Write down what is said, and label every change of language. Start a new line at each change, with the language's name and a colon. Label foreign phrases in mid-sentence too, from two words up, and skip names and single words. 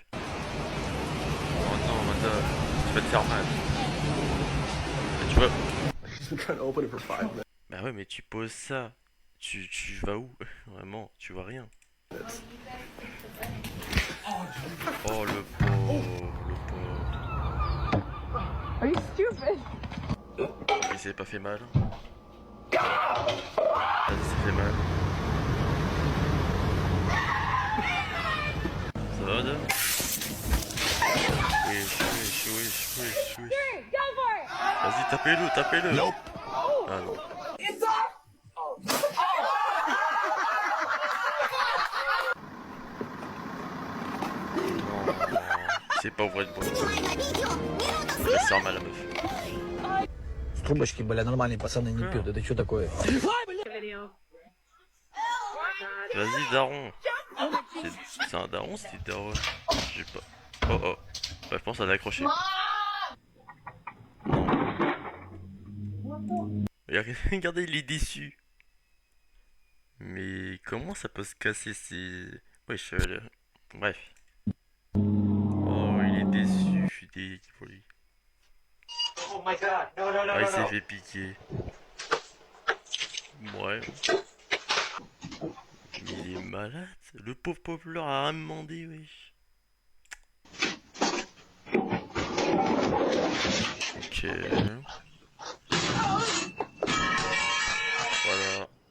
French: Oh non, madame, tu vas te faire mal. Tu vois? Bah ouais, mais tu poses ça. Tu vas où? Vraiment, tu vois rien. Oh le pauvre, le pauvre.
English: Are you stupid?
French: Il s'est pas fait mal. Vas-y, ça fait mal. Ça va, madame? Wesh. Vas-y, tapez-le, tapez-le. Nope. Ah non. Non, c'est pas ouvrir une boîte. Il sort mal la meuf.
Russian: Трубочки, бля, нормальные пацаны не пьют. Это что такое?
French: Vas-y, daron. C'est un daron, c'est daron. J'ai pas. Oh oh. Bah, je pense à l'accrocher. Regardez, il est déçu. Mais comment ça peut se casser ces... Wesh, bref. Oh, il est déçu, je suis déçu pour lui.
English: Oh my god, no, no, no,
French: Ah, il
English: no,
French: s'est
English: no.
French: fait piquer. Ouais. Mais il est malade. Le pauvre Poplar a rien demandé, wesh. Ok. Voilà.